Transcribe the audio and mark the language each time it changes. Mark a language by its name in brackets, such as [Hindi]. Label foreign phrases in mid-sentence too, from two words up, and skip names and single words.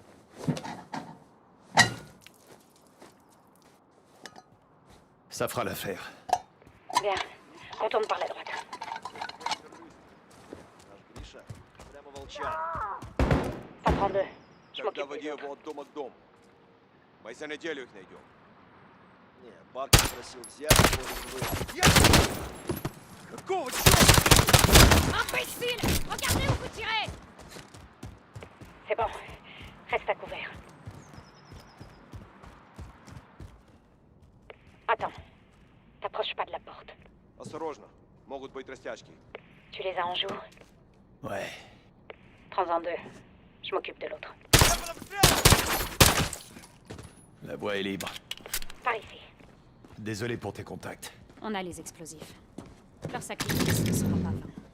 [French] Ça fera l'affaire. Bien. On tourne par la droite. Ça prend deux. Je m'occupe des autres. [Russian] Мы за неделю их найдем. Не, Барк просил взять его. Какого черта? [French] Imbécile! Regardez où vous tirez! C'est bon. Reste à couvert. Attends. T'approches pas de la porte. [Russian] Осторожно. Могут быть растяжки. [French] Tu les as en joue? Ouais. Prends-en deux. Je m'occupe de l'autre. La voie est libre. Par ici. Désolé pour tes contacts. On a les explosifs. Leur sacrifice ne sera pas vain.